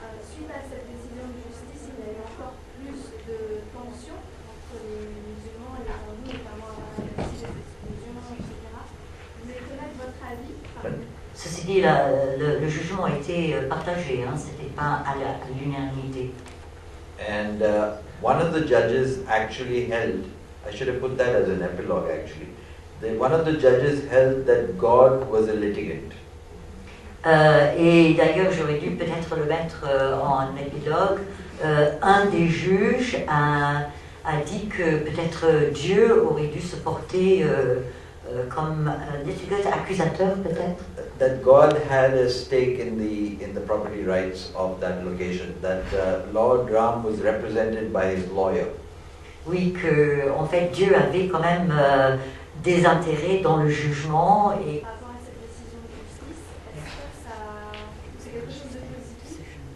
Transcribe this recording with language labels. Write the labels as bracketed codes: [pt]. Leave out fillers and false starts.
[fr] Suite à cette décision de justice, il y a eu encore plus de tensions entre les musulmans et les hindous, notamment à la suite des explosions, etc. Vous voulez connaître votre avis par Ceci dit, le jugement a été partagé, hein, c'était pas à l'unanimité. [en] And one of the judges actually held, I should have put that as an epilogue actually, one of the judges held that God was a litigant. [fr] Et d'ailleurs, j'aurais dû peut-être le mettre en épilogue. Un des juges a dit que peut-être Dieu aurait dû se porter comme accusateur, peut-être. [en] That God had a stake in the property rights of that location. That Lord Ram was represented by his lawyer. [fr] Oui, que en fait Dieu avait quand même des intérêts dans le jugement et. rapport à cette décision de justice, est-ce que c'est quelque chose de positif?